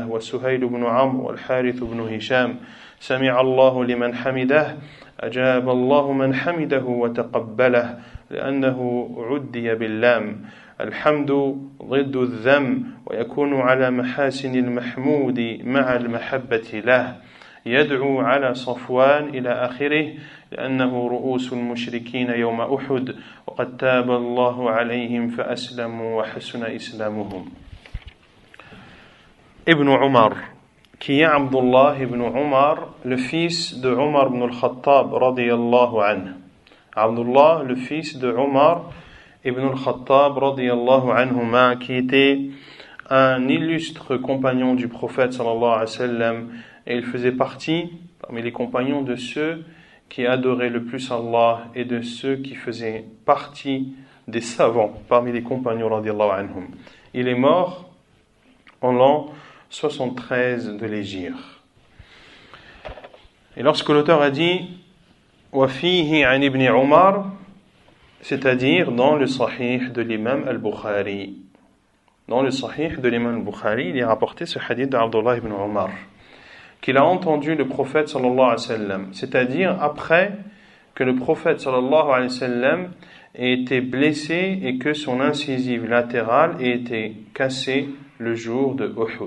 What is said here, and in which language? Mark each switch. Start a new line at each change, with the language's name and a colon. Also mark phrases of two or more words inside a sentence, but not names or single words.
Arabic: وسهيل بن عمرو والحارث بن هشام سمع الله لمن حمده أجاب الله من حمده وتقبله لأنه عدي باللام الحمد ضد الذم ويكون على محاسن المحمود مع المحبة له يدعو على صفوان إلى آخره لأنه رؤوس المشركين يوم أحد وقد تاب الله عليهم فأسلموا وحسن إسلامهم.
French: Ibn Umar, qui est Abdullah ibn Umar, le fils de Umar ibn al-Khattab
Arabic: رضي الله عنه.
French: Abdullah, le fils de Umar ibn al-Khattab
Arabic: رضي الله عنهما,
French: qui était un illustre compagnon du prophète
Arabic: صلى الله عليه وسلم,
French: et il faisait partie parmi les compagnons de ceux qui adoraient le plus Allah et de ceux qui faisaient partie des savants parmi les compagnons
Arabic: رضي الله عنهم.
French: Il est mort en l'an 73 de l'Hégire. Et lorsque l'auteur a dit
Arabic: وَفِيهِ عَنْ
French: ibn Umar, c'est-à-dire dans le Sahih de l'imam al-Bukhari. Dans le Sahih de l'imam al-Bukhari, il est rapporté ce hadith d'Abdullah ibn Umar, qu'il a entendu le prophète
Arabic: صلى الله عليه وسلم,
French: c'est-à-dire après que le prophète
Arabic: صلى الله عليه وسلم
French: ait été blessé et que son incisive latérale ait été cassée le jour de Uhud.